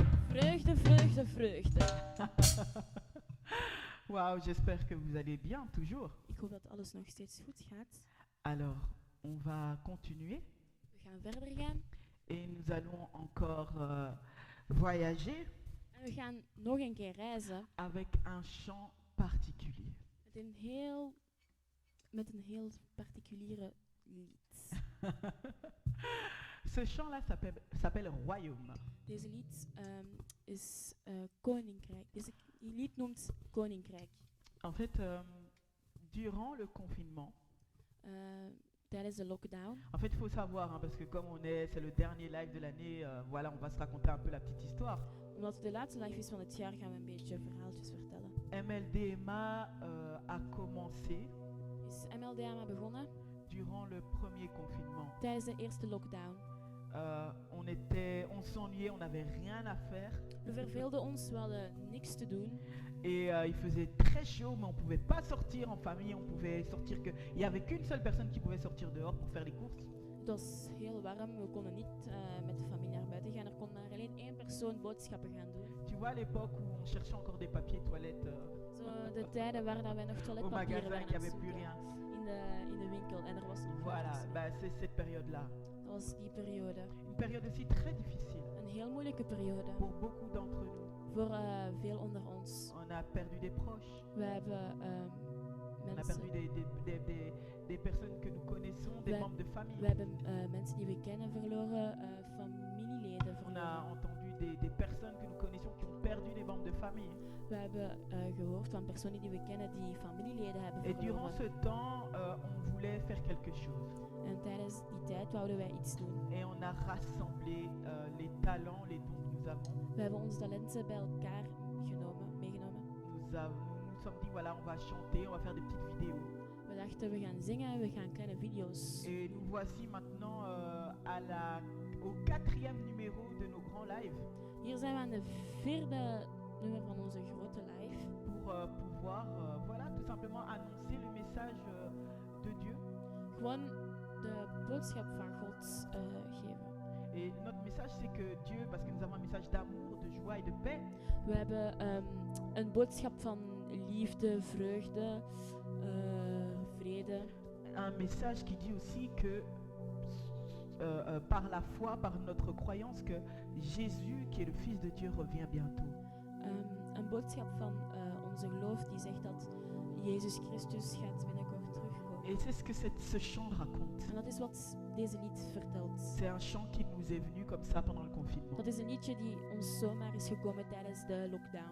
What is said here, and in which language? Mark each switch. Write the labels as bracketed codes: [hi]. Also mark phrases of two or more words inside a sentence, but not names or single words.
[nl] Vreugde, vreugde, vreugde. [fr] Waouh, j'espère que vous allez bien toujours. [nl] Ik hoop dat alles nog steeds goed gaat. [fr] Alors, on va continuer [nl] We gaan verder gaan [fr] et nous allons encore voyager [nl] en we gaan nog een keer reizen [fr] avec un chant particulier. [nl] met een heel particuliere lied. [fr] Ce chant-là s'appelle Royaume. [nl] Deze lied is Koninkrijk. Deze lied noemt Koninkrijk. [fr] En fait, durant le confinement, [nl] Tijdens de lockdown. [fr] en fait, il faut savoir, hein, parce que comme c'est le dernier live de l'année, voilà, on va se raconter un peu la petite histoire. [nl] Omdat het de laatste live is van het jaar, gaan we een beetje verhaaltjes vertellen. [fr] MLDMA a commencé [nl] Is MLDMA begonnen [fr] durant le premier confinement. [nl] tijdens de eerste lockdown. [fr] On s'ennuyait, on n'avait rien à faire. [nl] We verveelden ons, we hadden niks te doen. [fr] Et il faisait très chaud, mais on ne pouvait pas sortir en famille. On pouvait sortir que. Il n'y avait qu'une seule personne qui pouvait sortir dehors pour faire les courses. [nl] Het was heel warm, we konden niet met de familie naar buiten gaan. Er kon maar alleen één persoon boodschappen gaan doen. [fr] Tu vois, à l'époque où on cherchait encore des papiers toilettes [nl] Zo de tijden waar dat wij nog [fr] au [nl] toiletpapieren [fr] magasin, [nl] waren [fr] qu'il n'y [nl] aan het [fr] avait plus [nl] zoeken [fr] rien. [nl] in de winkel en er was nog [fr] Voilà, [nl] niks. [fr] bah, c'est cette période-là. [nl] Dat was die periode. [fr] Une période aussi très difficile [nl] Een heel moeilijke periode [fr] pour beaucoup d'entre nous. [nl] voor veel onder ons. [fr] On a perdu des proches, [nl] We hebben [fr] on a [nl] mensen, [fr] perdu des personnes que nous connaissons, des Ouais. membres de famille. [nl] we hebben mensen die we kennen verloren, familieleden [fr] On [nl] verloren. [fr] a entendu des personnes que nous connaissions qui ont perdu des membres de famille. [nl] We hebben gehoord van personen die we kennen die familieleden hebben [fr] Et durant [nl] verloren. [fr] ce temps, on voulait faire quelque chose. [nl] En tijdens die tijd wouden wij iets doen. [fr] Et on a rassemblé les talents, les dons que nous avons. [nl] We hebben onze talenten bij elkaar meegenomen. [fr] Nous nous sommes dit, voilà, on va chanter, on va faire des petites vidéos. [nl] We dachten, we gaan zingen en we gaan kleine video's. [fr] Et nous voici maintenant au 4e numéro de nos grands lives [nl] Hier zijn we aan de 4e nummer van onze grote live. [fr] pour pouvoir, voilà, tout simplement annoncer le message de Dieu. [nl] Gewoon de boodschap van God geven. [fr] Et notre message, c'est que Dieu, parce que nous avons un message d'amour, de joie et de paix, [nl] We hebben een boodschap van liefde, vreugde, vrede. [fr] un message qui dit aussi que par la foi, par notre croyance, que Jésus, qui est le Fils de Dieu, revient bientôt. [nl] Een boodschap van onze geloof die zegt dat Jezus Christus gaat binnenkort terugkomen. [fr] Et c'est ce que ce chant raconte. [nl] En dat is wat deze lied vertelt. [fr] C'est un chant qui nous est venu comme ça pendant le confinement. [nl] Dat is een liedje die ons zomaar is gekomen tijdens de lockdown.